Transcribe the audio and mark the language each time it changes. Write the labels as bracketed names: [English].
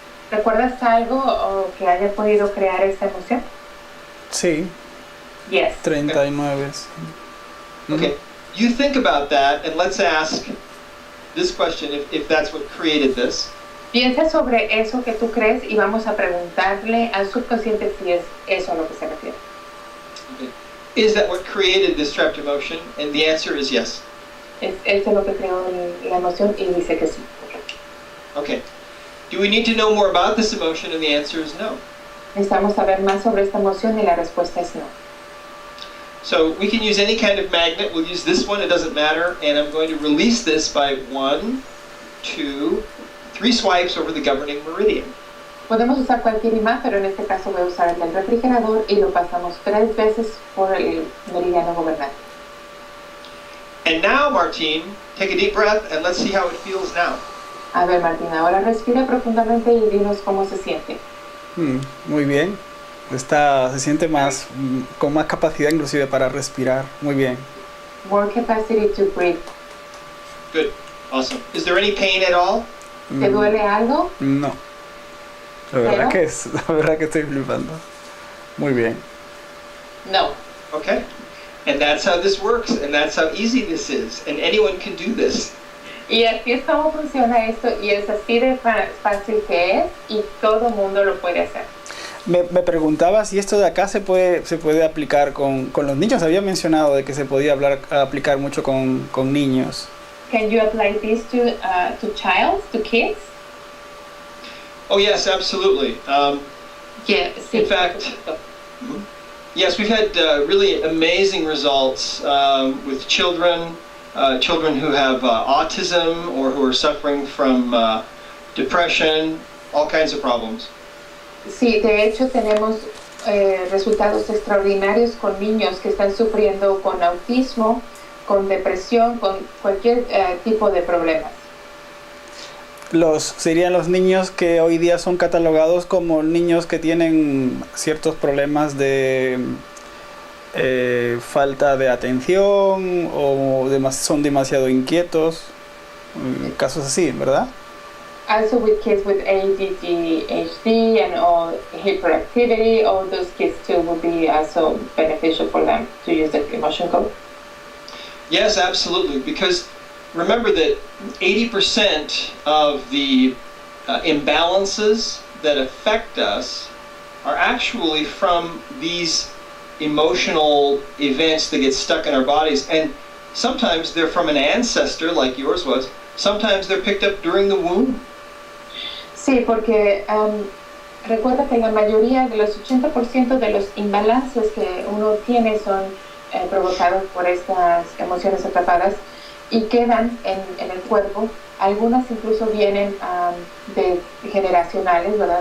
[Spanish] ¿Recuerdas algo o que haya podido crear esta emoción? Sí, [English] Yes. [Spanish] 39. Sí. [English] Okay, you think about that and let's ask this question, if that's what created this. [Spanish] Piensa sobre eso que tú crees y vamos a preguntarle al subconsciente si es eso a lo que se refiere. [English] Okay. Is that what created this trapped emotion? And the answer is yes. [Spanish] ¿Es eso lo que creó la emoción? Y dice que sí. [English] Okay. Do we need to know more about this emotion? And the answer is no. [Spanish] Necesitamos saber más sobre esta emoción y la respuesta es no. [English] So we can use any kind of magnet. We'll use this one, it doesn't matter. And I'm going to release this by 1, 2, 3 swipes over the governing meridian. [Spanish] Podemos usar cualquier imán, pero en este caso voy a usar el del refrigerador y lo pasamos 3 veces por el meridiano gobernante. [English] And now, Martine, take a deep breath and let's see how it feels now. [Spanish] A ver, Martina, ahora respira profundamente y dinos cómo se siente. Muy bien. Se siente más, con más capacidad inclusive para respirar. Muy bien. [English] More capacity to breathe. Good. Awesome. Is there any pain at all? [Spanish] ¿Te duele algo? No. La verdad que estoy flipando. Muy bien. No. [English] Okay. And that's how this works, and that's how easy this is, and anyone can do this. [Spanish] Y así es como funciona esto y es así de fácil que es y todo mundo lo puede hacer. Me preguntaba si esto de acá se puede aplicar con los niños. Había mencionado de que se podía aplicar mucho con niños. [English] Can you apply this to kids? Oh yes, absolutely. [Spanish] Yeah, sí. [English] In fact, yes, we've had really amazing results with children who have autism or who are suffering from depression, all kinds of problems. [Spanish] Sí, de hecho tenemos resultados extraordinarios con niños que están sufriendo con autismo, con depresión, con cualquier tipo de problemas. Serían los niños que hoy día son catalogados como niños que tienen ciertos problemas de falta de atención o son demasiado inquietos, casos así, ¿verdad? [English] Also with kids with ADD, HD, and all hyperactivity, all those kids too will be also beneficial for them to use the emotion code. Yes, absolutely. Because remember that 80% of the imbalances that affect us are actually from these emotional events that get stuck in our bodies. And sometimes they're from an ancestor, like yours was. Sometimes they're picked up during the womb. [Spanish] Sí, porque recuerda que la mayoría de los 80% de los imbalances que uno tiene son provocados por estas emociones atrapadas y quedan en el cuerpo. Algunas incluso vienen de generacionales, ¿verdad?